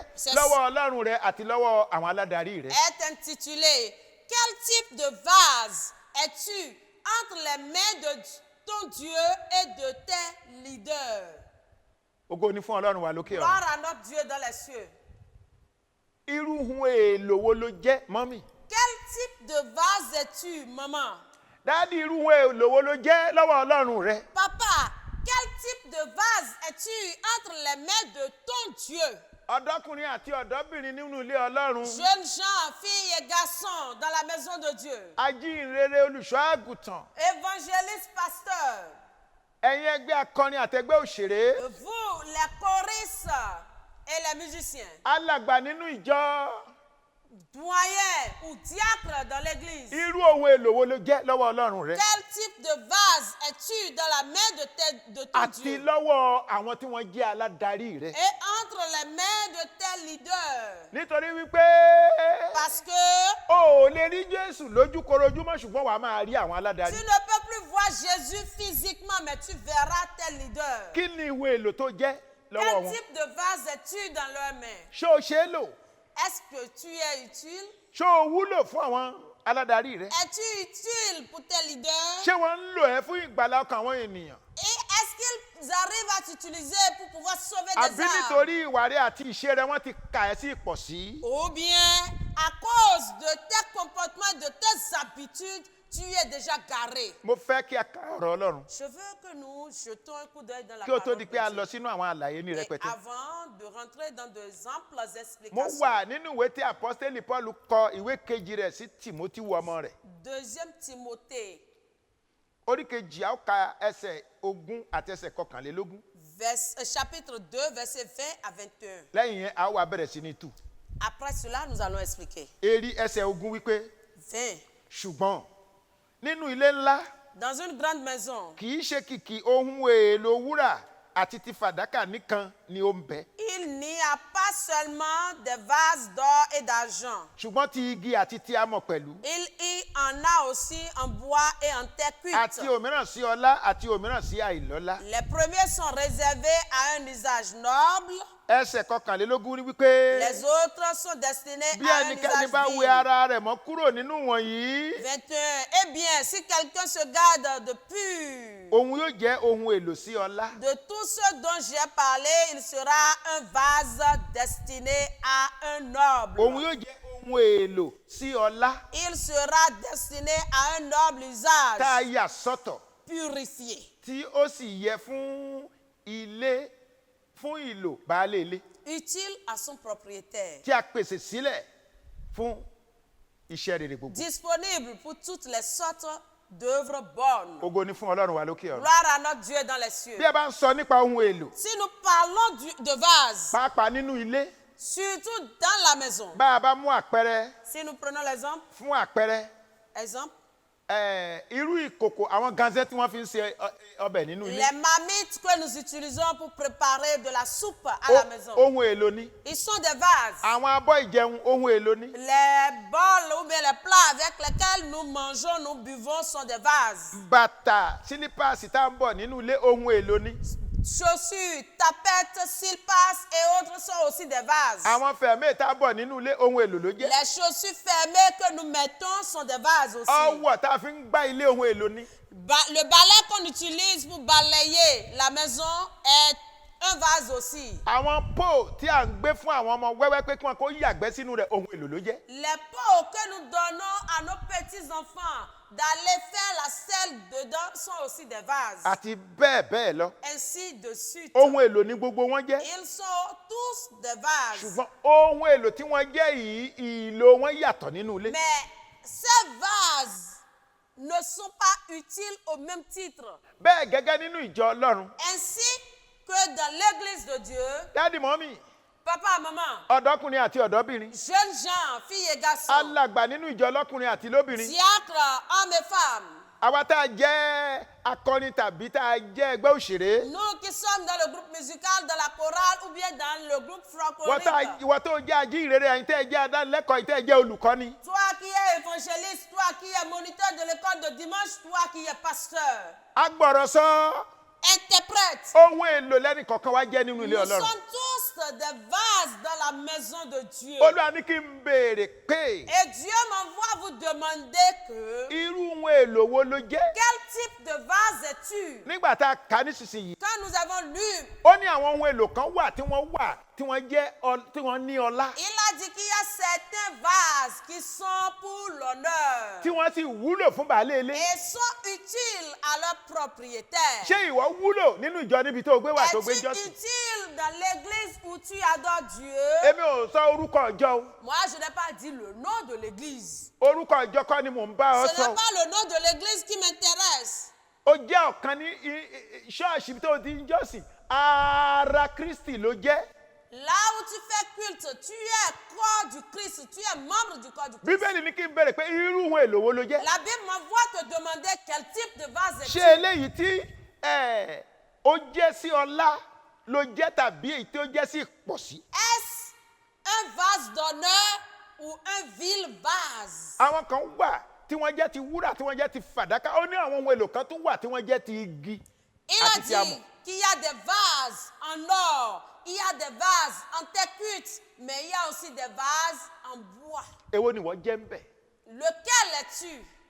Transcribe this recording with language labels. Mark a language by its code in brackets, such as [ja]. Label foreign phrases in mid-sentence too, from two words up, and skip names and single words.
[fr] C'est- [yo] lọ́wọ́ Ọlọ́run rẹ àti lọ́wọ́ àwọn aládarí rẹ. [fr] est intitulé Quel type de vase es-tu entre les mains de ton Dieu et de tes leaders? [yo] Ògo ni fún Ọlọ́run wa lókè ọ̀run. [fr] Gloire à notre Dieu dans les cieux. [yo] Irú ohun èèlò wo ló jẹ́ mọ́mì? [fr] Quel type de vase es-tu, maman? [yo] Dáàdì, irú ohun èèlò wo ló jẹ́ lọ́wọ́ Ọlọ́run rẹ? [fr] Papa, quel type de vase es-tu entre les mains de ton Dieu? [yo] Ọ̀dọ́kùnrin àti ọ̀dọ́bìnrin nínú ilé Ọlọ́run. [fr] Jeunes gens, filles et garçons dans la maison de Dieu. [yo] Ajínrere olùṣọ́ àgùntàn. [fr] Évangélistes, pasteurs. [yo] Ẹ̀yin ẹgbẹ́ akọrin àtẹgbẹ́ òṣèré. [fr] Vous, les choristes. et les musiciens, [yo] alàgbà nínú ìjọ, [fr] doyen ou diacre dans l'église. [yo] irú ohun èlò wo ló jẹ́ lọ́wọ́ Ọlọ́run rẹ? [fr] Quel type de vase es-tu dans la main de ton [yo] Àti [fr] Dieu [yo] lọ́wọ́ àwọn tí wọ́n jẹ́ aládarí rẹ. [fr] et entre les mains de tes leaders? [yo] Nítorí wípé [fr] Parce que [yo] o ò lè rí Jésù lójúkorojúmọ́ ṣùgbọ́n wàá máa rí àwọn [fr] tu [yo] aládarí. [fr] ne peux plus voir Jésus physiquement, mais tu verras tes leaders. [yo] Kí ni ìwé èlò tó jẹ́ lọ́wọ́ [fr] Quel [yo] wọn? [fr] type de vase es-tu dans leurs mains? [yo] Ṣé o ṣe é lò? [fr] Est-ce que tu es utile? [yo] Ṣé o wúlò fún àwọn aládarí rẹ? [fr] Es-tu utile pour tes leaders? [yo] Ṣé wọ́n ń lò ẹ́ fún ìgbàlá ọkàn àwọn ènìyàn? [fr] Et est-ce qu'ils arrivent à t'utiliser pour pouvoir sauver des [yo] Àbí [fr] âmes? [yo] nítorí ìwà rẹ àti ìṣe rẹ wọ́n ti kà ẹ́ sí ìpọ̀sí? [fr] Ou bien, à cause de tes comportements, de tes habitudes, tu es déjà garé. [yo] Mo fẹ́ kí a ka ọ̀rọ̀ Ọlọ́run [fr] Je veux que nous jetons un coup d'œil dans la [yo] kí o tó [fr] parole [yo] di [fr] de [yo] pé a [fr] Dieu. [yo] lọ sínú àwọn àlàyé ní [fr] Et [yo] rẹpẹtẹ. [fr] avant de rentrer dans de amples [yo] Mo [fr] explications, [yo] wà nínú ìwé tí apọ́sítélì Paul kọ ìwé kejì rẹ̀ sí Tìmótì ọmọ rẹ̀. [fr] 2 Timothée, [yo] Orí kejì a ó ka ẹsẹ̀ 20 àti ẹsẹ̀ 21. [fr] chapitre 2, verset 20 à 21. [yo] Lẹ́yìn yẹn a ó wá bẹ̀rẹ̀ sí ní tú. [fr] Après cela, nous allons expliquer. [yo] Èrí ẹsẹ̀ 20 wípé [fr] 20. [yo] ṣùgbọ́n nínú ilé ńlá [fr] Dans une grande maison, [yo] kì í ṣe kìkì ohun èlò wúrà àti ti fàdákà nìkan ni ó ń bẹ. [fr] il n'y a pas seulement des vases d'or et d'argent. [yo] Ṣùgbọ́n ti igi àti ti amọ̀ pẹ̀lú. [fr] Il y en a aussi en bois et en terre cuite. [yo] Àti òmíràn sí ọlá àti òmíràn sí àìlọ́lá. [fr] Les premiers sont réservés à un usage noble. [yo] Ẹsẹ̀ 21 ní wípé [fr] Les autres sont destinés [yo] bí [fr] à un [yo] ẹnikẹ́ni [fr] usage [yo] bá wẹ [fr] vil. [yo] ara rẹ̀ mọ́ kúrò nínú wọ̀nyí, [fr] 21. Eh bien, si quelqu'un se garde de pur, [yo] òun yóò jẹ́ ohun èlò sí ọlá. [fr] de tout ce dont j'ai parlé, il sera un vase destiné à un noble. [yo] Òun yóò jẹ́ ohun èlò sí ọlá [fr] Il sera destiné à un noble usage, [yo] tá a yà sọ́tọ̀ [fr] purifié, [yo] tí ó sì yẹ fún ilé fún ìlò baálé ilé [fr] utile à son propriétaire, [yo] tí a pèsè sílẹ̀ fún iṣẹ́ rere gbogbo. [fr] disponible pour toutes les sortes d'œuvres bonnes. [yo] Ògo ni fún Ọlọ́run wa lókè ọ̀run. [fr] Gloire à notre Dieu dans les cieux. [yo] Bí a bá ń sọ nípa ohun èlò, [fr] Si nous parlons de vase, [yo] pàápàá nínú ilé, [fr] surtout dans la maison, [yo] bá a bá mú àpẹẹrẹ [fr] si nous prenons l'exemple, [yo] fún àpẹẹrẹ irú ìkòkò àwọn ganzẹ́ tí wọ́n fi ń ṣe ọbẹ̀ nínú ilé. [fr] les marmites que nous utilisons pour préparer de la soupe à la maison, [yo] Ohun èlò ni. [fr] ils sont des vases. [yo] Àwọn abọ́ ìjẹun ohun èlò ni. [fr] Les bols ou bien les plats avec lesquels nous mangeons, nous buvons sont des vases. [yo] Bàtà sílípàsì tá à ń bọ̀ nínú ilé ohun èlò ni. [fr] Chaussures, tapettes, silpas et autres sont aussi des vases. [yo] Àwọn fẹ̀mẹ́ tá à ń bọ̀ nínú ilé ohun èlò ló jẹ́. [fr] Les chaussures fermées que nous mettons sont des vases aussi. [yo] Ọwọ́ tá a fi ń gbá ilé ohun èlò ni. [fr] Le balai qu'on utilise pour balayer la maison est un vase aussi. [yo] Àwọn pot tí à ń gbé fún àwọn ọmọ wẹ́wẹ́ pé kí wọ́n kó yàgbẹ́ sínú rẹ̀ ohun èlò ló jẹ́. [fr] Les pots que nous donnons à nos petits-enfants d'aller faire la selle dedans sont aussi des vases. [yo] Àti bẹ́ẹ̀ bẹ́ẹ̀ lọ. [fr] Ainsi de suite. [yo] Ohun èlò ni gbogbo wọn jẹ́. [fr] Ils sont tous des vases. [yo] Ṣùgbọ́n ohun èlò tí wọ́n jẹ́ yìí ìlò wọn yàtọ̀ nínú ilé. [fr] Mais ces vases ne sont pas utiles au même titre. [yo] Bẹ́ẹ̀ gẹ́gẹ́ nínú ìjọ Ọlọ́run. [fr] Ainsi que dans l'église de Dieu, [yo] Dádì mọ́mì, [fr] papa, maman, [yo] ọ̀dọ́kùnrin àti ọ̀dọ́bìnrin. [fr] jeunes gens, filles et garçons, [yo] Alàgbà nínú ìjọ ọlọ́kùnrin àti lóbìnrin. [fr] diacres, hommes et femmes, [yo] Àwa tá a jẹ́ akọrin tàbí tá a jẹ́ ẹgbẹ́ òṣèré. [fr] nous qui sommes dans le groupe musical, dans la chorale ou bien dans le groupe francophone, [yo] Ìwọ tó jẹ́ ajíhìnrere, ẹ̀yin tẹ́ ẹ jẹ́ adánilẹ́kọ̀ọ́, ẹ̀yin tẹ́ ẹ jẹ́ olùkọ́ni. [fr] toi qui es évangéliste, toi qui es moniteur de l'école de dimanche, toi qui es pasteur, [yo] Agbọ̀rọ̀sọ [fr] interprète, [yo] ohun èlò lẹ́nì kọ̀ọ̀kan wá jẹ́ nínú ilé [fr] nous [yo] Ọlọ́run. [fr] sommes tous des vases dans la maison de Dieu. [yo] Olúwa ní kí n béèrè pé [fr] Et Dieu m'envoie vous demander que [yo] irú ohun èlò wo ló jẹ́? [fr] quel type de vase es-tu? [yo] Nígbà tá a kà á nísinsìnyí, [fr] Quand nous avons lu, [yo] ó ní àwọn ohun èlò kan wà tí wọ́n ní ọlá, [fr] il a dit qu'il y a certains vases qui sont pour l'honneur [yo] tí wọ́n sì wúlò fún baálé ilé. [fr] et sont utiles à leur propriétaire. [yo] Ṣé ìwọ wúlò nínú ìjọ níbi tó gbé wà tó gbé [fr] Es-tu [yo] jọ́sìn? [fr] utile dans l'église où tu adores Dieu? [yo] Èmi ò sọ orúkọ ìjọ o. [fr] Moi, je n'ai pas dit le nom de l'église. [yo] Orúkọ ìjọ kọ́ ni mò ń bá ọ [fr] Ce [yo] sọ. [fr] n'est pas le nom de l'église qui m'intéresse. [yo] Ó jẹ́ ọ̀kan ní ṣọ́ọ̀ṣì tó ti ń jọ́sìn. Ara Kristi ló jẹ́. [fr] Là où tu fais culte, tu es corps du Christ, tu es membre du corps du Christ. [yo] Bíbélì ní kí n béèrè pé irú ohun èlò wo ló jẹ́. [fr] La Bible m'envoie te demander quel type de vase [yo] Ṣé [fr] es-tu? [yo] eléyìí tí ó jẹ́ sí ọlá ló jẹ́ tàbí èyí tí ó jẹ́ sí ìpọ̀sí? [fr] Est-ce un vase d'honneur ou un vil vase? [yo] Àwọn kan wà tí wọ́n jẹ́ ti wúrà tí wọ́n jẹ́ ti fàdákà. Ó ní àwọn ohun èlò kan tó wà tí wọ́n jẹ́ ti igi [fr] Il a [yo] àti ti amọ̀. [fr] dit qu'il y a des vases en or, il y a des vases en terre cuite, mais il y a aussi des vases en bois. [yo] Èwo ni wọ́n jẹ́ ń bẹ̀ [fr] Lequel es-tu